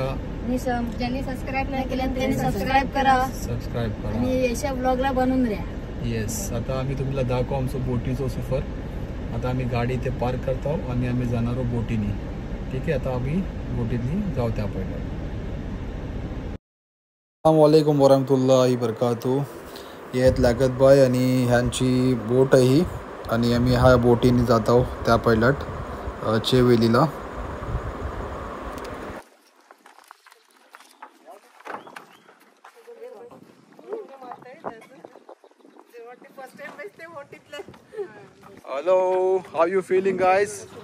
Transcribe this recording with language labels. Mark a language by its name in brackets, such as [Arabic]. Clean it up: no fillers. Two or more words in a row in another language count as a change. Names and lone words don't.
[Marathi] ज्यांनी सबस्क्राईब नाही केलं त्यांनी सबस्क्राईब करा आणि यशा ब्लॉगला बनवून राहा. येस, आता आम्ही तुम्हाला दाखवू आमचं बोटीचं सफर. आता आम्ही गाडी इथे पार्क करतो आणि आम्ही जाणार आहोत बोटीनी. ठीक आहे, आता आम्ही बोटीतनी जाऊ त्या पहिलं. [Arabic] السلام عليكم ورحمة الله وبركاته. [Marathi] हे आहेत लागत बाय आणि ह्यांची बोट आहे ही, आणि आम्ही ह्या बोटीने जात आहोत त्या पायलट चिवेलीला. [English] Hello, how you feeling guys?